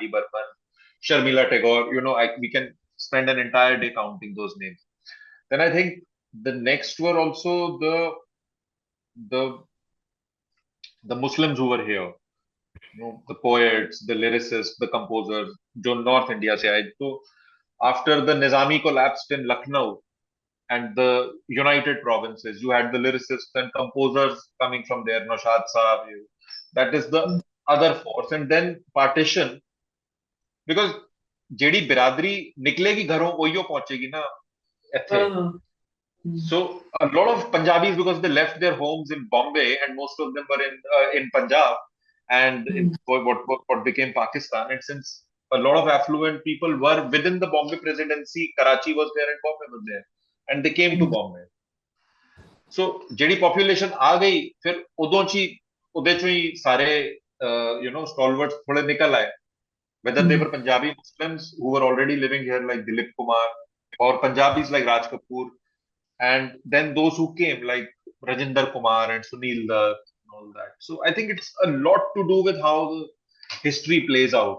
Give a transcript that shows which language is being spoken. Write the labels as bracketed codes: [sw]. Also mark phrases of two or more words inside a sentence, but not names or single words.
[en] Burman, Sharmila Tagore, we can spend an entire day counting those names. Then I think the next were also the the Muslims who were here, the poets, the lyricists, the composers, [hi] जो North India से आए. [en] So after the Nizami collapsed in Lucknow and the United Provinces, you had the lyricists and composers coming from there, Naushad Saab. That is the other force. And then partition, because [pa] ਜਿਹੜੀ ਬਿਰਾਦਰੀ ਨਿਕਲੇਗੀ ਘਰੋਂ ਉਹੀਓ ਪਹੁੰਚੇਗੀ ਨਾ ਇੱਥੇ. [en] So a lot of Punjabis, because they left their homes in Bombay, and most of them were in Punjab and in what became Pakistan. And since a lot of affluent people were within the Bombay presidency, Karachi was there and Bombay was there, and they came to Bombay. [pa] So ਜਿਹੜੀ population ਆ ਗਈ, ਫਿਰ ਉਦੋਂ ਚ ਹੀ ਉਹਦੇ ਚੋਂ ਹੀ ਸਾਰੇ stalwarts ਥੋੜੇ ਨਿਕਲ ਆਏ. [en] Whether they were Punjabi Muslims who were already living here like Dilip Kumar, or Punjabis like Raj Kapoor, and then those who came like Rajinder Kumar and Sunil Dutt and all that. So I think it's a lot to do with how the history plays out.